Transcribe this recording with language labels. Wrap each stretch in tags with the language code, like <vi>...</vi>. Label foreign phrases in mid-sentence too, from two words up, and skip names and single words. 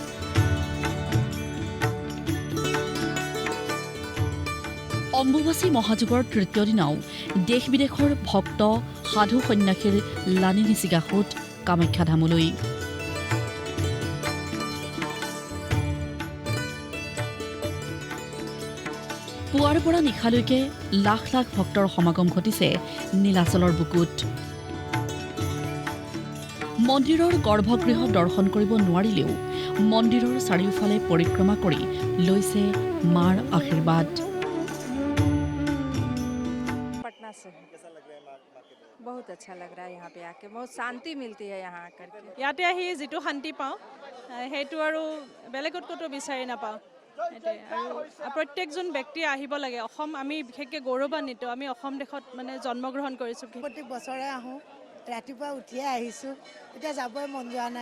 <as>অম্বুবাচী মহাযুগৰ তৃতীয় দিনাও দেশ বিদেশৰ ভক্ত সাধু সন্যাসীৰ লানি নিচিগা সোঁত কামাখ্যা ধামলৈ পুৱাৰ পৰা নিশালৈকে লাখ লাখ ভক্তৰ সমাগম ঘটিছে নীলাচলৰ বুকুত মন্দিৰৰ গৰ্ভগৃহ দৰ্শন কৰিব নোৱাৰিলেও মন্দিৰৰ চাৰিওফালে পৰিক্ৰমা কৰি লৈছে মাৰ আশীৰ্বাদ</as> <hi>बहुत अच्छा लग रहा है यहाँ पे आके बहुत शांति मिलती है यहाँ आकर के</hi> <as>ইয়াতে আহি যিটো শান্তি পাওঁ সেইটো আৰু বেলেগত ক'তো বিচাৰি নাপাওঁ আৰু প্ৰত্যেকজন ব্যক্তি আহিব লাগে অসম আমি বিশেষকৈ গৌৰৱান্বিত আমি অসম দেশত মানে জন্মগ্ৰহণ কৰিছোঁ প্ৰত্যেক বছৰে আহোঁ ৰাতিপুৱা উঠিয়ে আহিছোঁ এতিয়া যাবই মন যোৱা নাই</as>